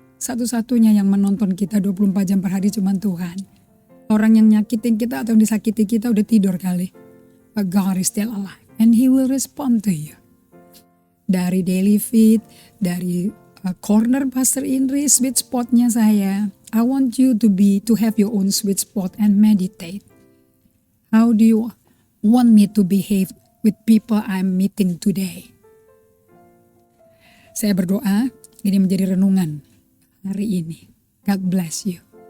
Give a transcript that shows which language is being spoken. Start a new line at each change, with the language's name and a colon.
Indonesian: Satu-satunya yang menonton kita 24 jam per hari cuma Tuhan. Orang yang nyakitin kita atau yang disakiti kita udah tidur kali.
English: But God is still alive and He will respond to you.
Indonesian: Dari daily feed, dari corner Pastor Indri, sweet spotnya saya.
English: I want you to have your own sweet spot and meditate. How do you want me to behave with people I'm meeting today?
Indonesian: Saya berdoa ini menjadi renungan hari ini.
English: God bless you.